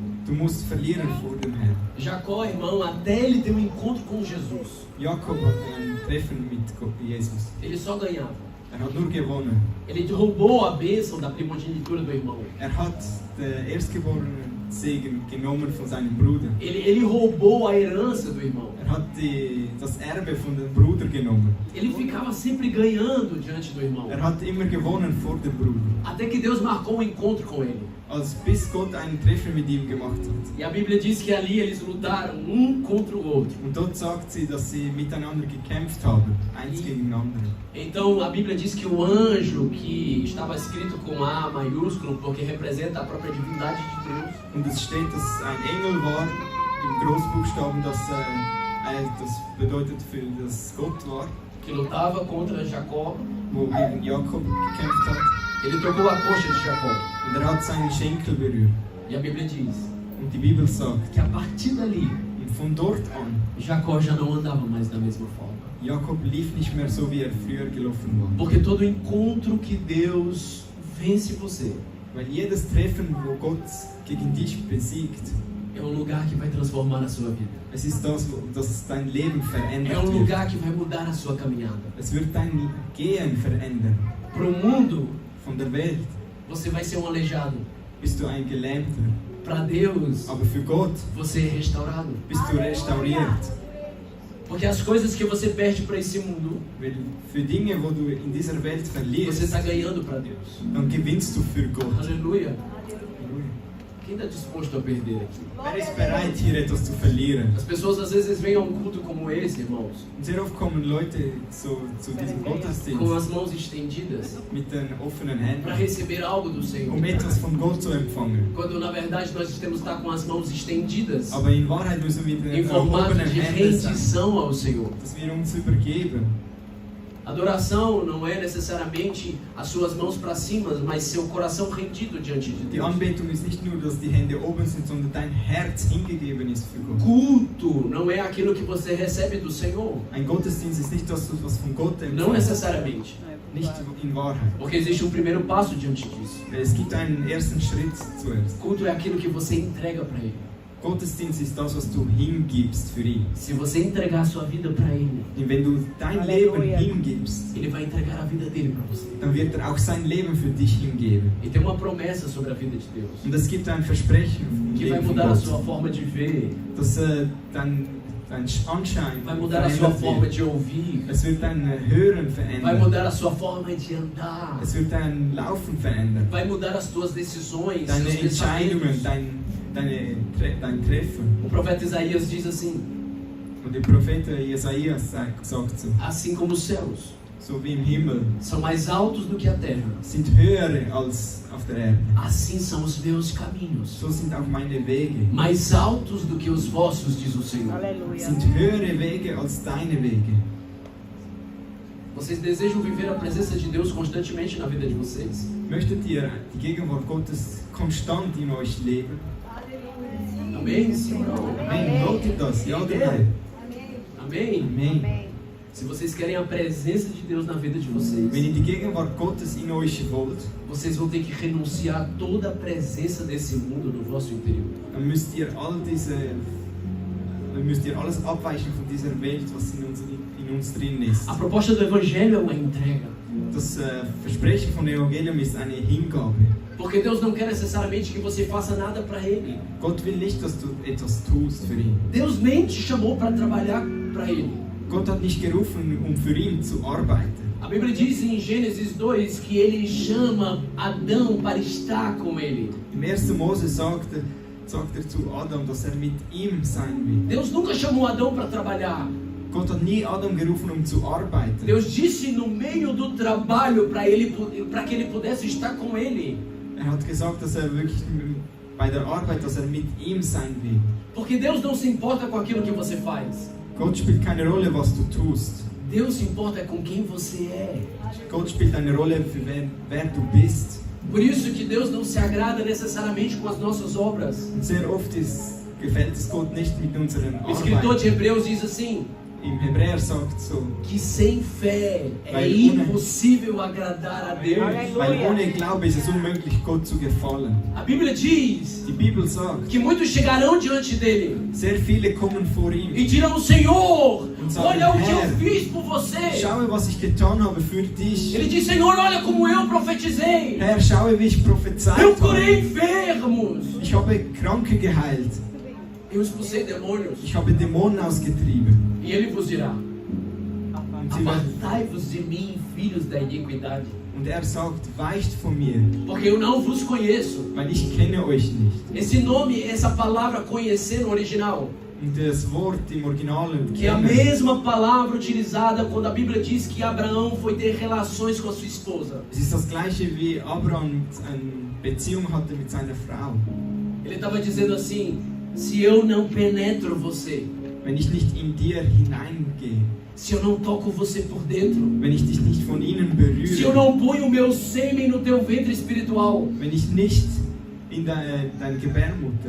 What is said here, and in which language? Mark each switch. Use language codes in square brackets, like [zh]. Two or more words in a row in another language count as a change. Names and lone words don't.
[de] Du musst verlieren vor dem Herrn. [pt] Jacó, irmão, até ele ter um encontro com Jesus, [de] Jakob hatte ein Treffen mit Jesus. [pt] ele só ganhava. [de] Hat nur gewonnen. [pt] Ele roubou a bênção da primogenitura do irmão. [de] Hat den erstgeborenen Segen genommen von seinem Bruder. [pt] Ele roubou a herança do irmão. [de] Hat das Erbe von dem Bruder genommen. [pt] Ele ficava sempre ganhando diante do irmão. [de] Hat immer gewonnen vor dem Bruder. [pt] Até que Deus marcou um encontro com ele. [de] Bis Gott einen Treffen mit ihm gemacht hat. [pt] E a Bíblia diz que ali eles lutaram um contra o outro. [de] Und dort sagt sie, dass sie miteinander gekämpft haben, eins gegen den anderen. [pt] Então a Bíblia diz que o anjo, que estava escrito com A maiúsculo, porque representa a própria divindade de Deus. [de] Und es steht, dass es ein Engel war, im Großbuchstaben, das bedeutet für das Gott war, [pt] que lutava contra Jacó. [de] wo gegen Jakob gekämpft hat. [pt] Ele tocou a coxa de Jacó. [de] Und hat seinen Schenkel berührt. [pt] E a Bíblia diz [de] Und die Bibel sagt, [pt] que a partir dali, [de] und von dort an, [pt] Jacó já não andava mais da mesma forma. [de] Jakob lief nicht mehr so, wie früher gelaufen war. [pt] Porque todo encontro que Deus vence você [de] Weil jedes Treffen, wo Gott gegen dich besiegt, [pt] é um lugar que vai transformar a sua vida. [de] es ist das, das dein Leben [pt] É [de] verändert [pt] um [de] wird. [pt] lugar que vai mudar a sua caminhada. [de] Es wird dein Gehen verändern. [pt] Para o mundo, [de] Von der Welt [pt] você vai ser um aleijado. [de] bist du ein Gelähmter. [pt] Para Deus, [de] Aber für Gott [pt] você é restaurado. [de] bist du restauriert. [pt] Porque as coisas que você perde para esse mundo, [de] Weil für Dinge, wo du in dieser Welt [pt] você [de] verlierst, [pt] está ganhando para Deus. [de] dann gewinnst du für Gott. [pt] Aleluia. Quem está disposto a perder aqui? [de] Wer ist bereit, hier etwas zu verlieren? [pt] As pessoas às vezes vêm a um culto como esse, irmãos, [de] Und sehr oft kommen Leute zu diesem [pt] com [de] Gottesdienst [pt] as mãos estendidas [de] mit den offenen [pt] para [de] Händen, [pt] receber algo do Senhor. [de] etwas von Gott zu empfangen. [pt] Quando na verdade nós temos que estar com as mãos estendidas [de] Aber in Wahrheit müssen wir mit [pt] em [de] den [pt] formato [de] erhobenen [pt] de [de] Händen sein, [pt] rendição ao Senhor. [de] dass wir uns übergeben. [pt] Adoração não é necessariamente as suas mãos para cima, mas seu coração rendido diante de [de] Die [pt] Deus. [de] Anbetung ist nicht nur, dass die Hände oben sind, sondern dein Herz hingegeben ist für Gott. [pt] Culto não é aquilo que você recebe do Senhor. [de] Ein Gottesdienst ist nicht, dass du was von Gott [pt] Não [de] empfängst, [pt] necessariamente. [de] nicht in Wahrheit. [pt] Porque existe um primeiro passo diante disso. [de] Es gibt einen ersten Schritt zuerst. [pt] Culto é aquilo que você entrega para Ele. [de] Gottesdienst ist das, was du hingibst für ihn. [pt] Se você entregar a sua vida para Ele, [de] Und wenn du dein Leben hingibst, [pt] Ele vai entregar a vida dele para você. [de] dann wird er auch sein Leben für dich hingeben. [pt] E tem uma promessa sobre a vida de Deus, [de] Und es gibt ein Versprechen im [pt] que vai [de] Leben von [pt] mudar a sua [de] Gott, [pt] forma de ver, [de] dass dein Anschein [pt] vai mudar a sua [de] verändert [pt] forma [de] wird. [pt] de ouvir, [de] Es wird dein Hören [pt] vai [de] verändern. [pt] mudar a sua forma de andar, [de] Es wird dein Laufen verändern. [pt] vai mudar as tuas decisões, [de] Deine [pt] seus [de] Entscheidungen, [pt] pensamentos. [de] dein Treffen. [pt] O profeta Isaías diz assim: [de] Und der Prophet Jesaja sagt so, [pt] assim como os céus [de] so wie im Himmel [pt] são mais altos do que a terra, [de] sind höhere als auf der Erde. [pt] assim são os meus caminhos, [de] So sind auch meine Wege. [pt] mais altos do que os vossos, diz o Senhor. Aleluia. [de] Sind höhere Wege als deine Wege. [pt] Vocês desejam viver a presença de Deus constantemente na vida de vocês? [de] Möchtet ihr die Gegenwart Gottes konstant in euch leben? [pt] Amém? Sim ou não? [de] Amen. Wollt ihr das? Ja oder nein? [pt] Amém? [de] Amen. [pt] Se vocês querem a presença de Deus na vida de vocês, [de] Wenn ihr die Gegenwart Gottes in euch wollt, [pt] vocês vão ter que renunciar a toda a presença desse mundo no vosso interior. [de] dann müsst ihr alles abweichen von dieser Welt, was in uns drin ist. [pt] A proposta do Evangelho é uma entrega. [de] Das Versprechen von Evangelium ist eine Hingabe. [pt] Porque Deus não quer necessariamente que você faça nada para Ele. [de] Gott will nicht, dass du etwas tust für ihn. [pt] Deus nem te chamou para trabalhar para Ele. [de] Gott hat nicht gerufen, um für ihn zu arbeiten. [pt] A Bíblia diz em Gênesis 2 que Ele chama Adão para estar com Ele. [de] Im 1. Mose sagt er zu Adam, dass er mit ihm sein will. [pt] Deus nunca chamou Adão para trabalhar. [de] Gott hat nie Adam gerufen, um zu arbeiten. [pt] Deus disse no meio do trabalho para que ele pudesse estar com Ele. [de] Er hat gesagt, dass er wirklich bei der Arbeit, dass er mit ihm sein will. [pt] Porque Deus não se importa com aquilo que você faz. [de] Gott spielt keine Rolle, was du tust. [pt] Deus se importa com quem você é. [de] Gott spielt eine Rolle, für wer du bist. [pt] Por isso que Deus não se agrada necessariamente com as nossas obras. [de] Und sehr oft gefällt es Gott nicht mit unseren [pt] O escritor [de] Arbeiten. [pt] de Hebreus diz assim: [de] im Hebräer sagt so, [pt] que sem fé é [de] Weil [pt] impossível agradar a Deus. [de] weil ohne Glaube ist es unmöglich, Gott zu gefallen. [pt] A Bíblia diz [de] Die Bibel sagt, [pt] que muitos chegarão diante dele [de] sehr viele kommen vor [pt] e [de] ihm. [pt] dirão: Senhor, [de] Und sagen, [pt] olha o que eu [de] Herr, [pt] fiz por você. [de] Schaue, was ich getan habe für dich. [pt] Ele diz: Senhor, olha como eu profetizei. [de] Herr, schaue, wie ich prophezeit [pt] Eu curei [de] habe. [pt] enfermos. [de] Ich habe Kranke geheilt. [pt] Eu expulsei demônios. [de] Ich habe Dämonen ausgetrieben. [pt] E ele vos dirá: [de] Und, sie werden, [pt] apartai-vos de mim, filhos da iniquidade, [de] und er sagt, weicht von mir, [pt] porque eu não vos conheço. [de] weil ich kenne euch nicht. [pt] Esse nome, essa palavra conhecer no original, [de] Und das Wort im Original [pt] que é a [de] kennen, [pt] mesma palavra utilizada quando a Bíblia diz que Abraão foi ter relações com a sua esposa. [de] es ist das gleiche wie Abraham eine Beziehung hatte mit seiner Frau. [pt] Ele estava dizendo assim: se eu não penetro você, [de] Wenn ich nicht in dir hineingehe, [pt] se eu não toco você por dentro, [de] wenn ich dich nicht von innen [pt] se eu [de] berühre, [pt] não ponho o meu sêmen no teu ventre espiritual, [de] wenn ich nicht in deine Gebärmutter